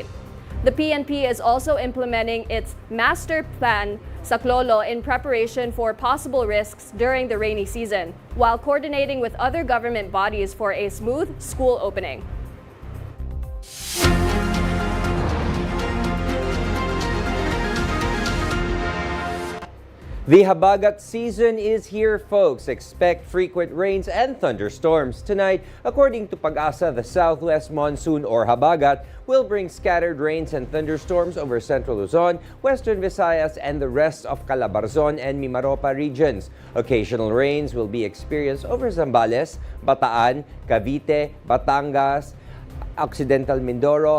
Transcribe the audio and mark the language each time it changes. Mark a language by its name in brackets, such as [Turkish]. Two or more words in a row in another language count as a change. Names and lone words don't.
[English] The PNP is also implementing its master plan sa Clolo in preparation for possible risks during the rainy season, while coordinating with other government bodies for a smooth school opening. The habagat season is here, folks. Expect frequent rains and thunderstorms. Tonight, according to Pag-asa, the southwest monsoon or habagat will bring scattered rains and thunderstorms over central Luzon, western Visayas, and the rest of Calabarzon and Mimaropa regions. Occasional rains will be experienced over Zambales, Bataan, Cavite, Batangas, Occidental Mindoro.